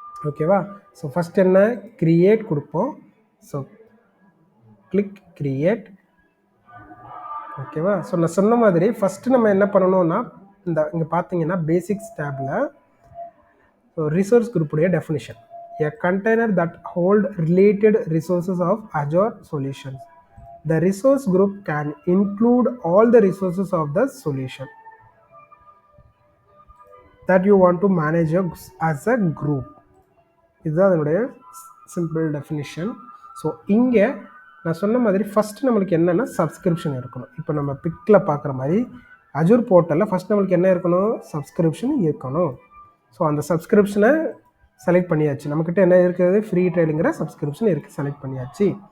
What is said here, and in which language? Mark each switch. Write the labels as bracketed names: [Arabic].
[Tamil] ஓகேவா? So first என்ன, create கொடுப்போம். So click create. ஓகேவா? ஸோ நான் சொன்ன மாதிரி ஃபஸ்ட்டு நம்ம என்ன பண்ணணும்னா இங்கே பார்த்தீங்கன்னா basics table so resource குரூப்புடைய definition, [English] a container that hold related resources of Azure solutions. The resource group can include all the resources of the solution that you want to manage as a group. [Tamil] இதுதான் அதனுடைய simple definition. So இங்கே நான் சொன்ன மாதிரி first நம்மளுக்கு என்னென்னா subscription இருக்கணும். இப்போ நம்ம பிக்கில் பார்க்குற மாதிரி அஜூர் போர்ட்டலில் ஃபஸ்ட் நம்மளுக்கு என்ன இருக்கணும், சப்ஸ்கிரிப்ஷன் இருக்கணும். ஸோ அந்த சப்ஸ்கிரிப்ஷனை செலக்ட் பண்ணியாச்சு. நம்மக்கிட்ட என்ன இருக்கிறது, ஃப்ரீ ட்ரையலுங்கிற சப்ஸ்கிரிப்ஷன் இருக்குது, செலக்ட் பண்ணியாச்சு.